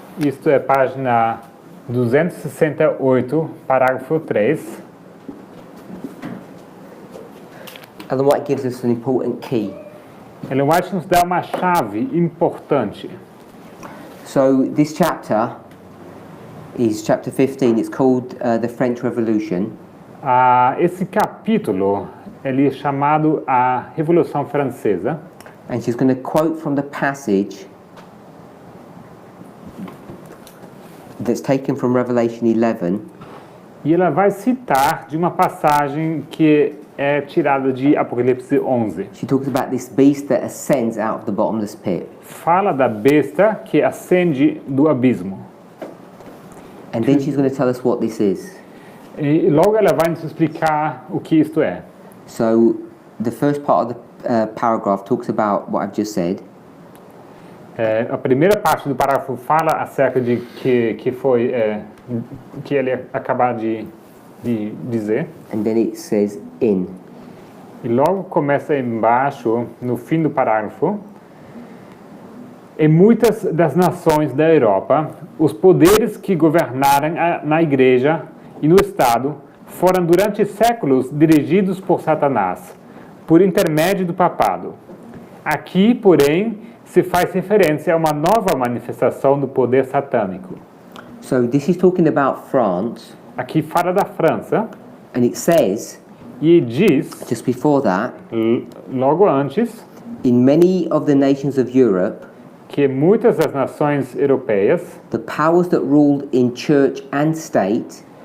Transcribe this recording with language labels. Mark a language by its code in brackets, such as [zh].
[pt] isto é página 268, parágrafo 3. [en] Ellen White gives us an important key. [pt] Ellen White nos dá uma chave importante. [en] So this chapter is chapter 15. It's called the French Revolution. [pt] Esse capítulo ele é chamado a Revolução Francesa. [en] And she's going to quote from the passage that's taken from Revelation 11. [pt] E ela vai citar de uma passagem que é tirada de Apocalipse 11. [en] She talks about this beast that ascends out of the bottomless pit. [pt] Fala da besta que ascende do abismo. [en] And then she's going to tell us what this is. [pt] E logo ela vai nos explicar o que isto é. [en] So the first part of the paragraph talks about what I've just said. [pt] A primeira parte do parágrafo fala acerca de que foi que ele acabou de dizer. [en] And then it says in. [pt] E logo começa embaixo, no fim do parágrafo. Em muitas das nações da Europa, os poderes que governaram na Igreja e no Estado foram durante séculos dirigidos por Satanás, por intermédio do papado. Aqui, porém, se faz referência a uma nova manifestação do poder satânico. [en] So this is talking about France, [pt] Aqui fala da França, [en] and it says, [pt] e diz, [en] just before that, [pt] logo antes, [en] in many of the nations of Europe, [pt] que muitas das nações europeias, [en] the powers that ruled in church and state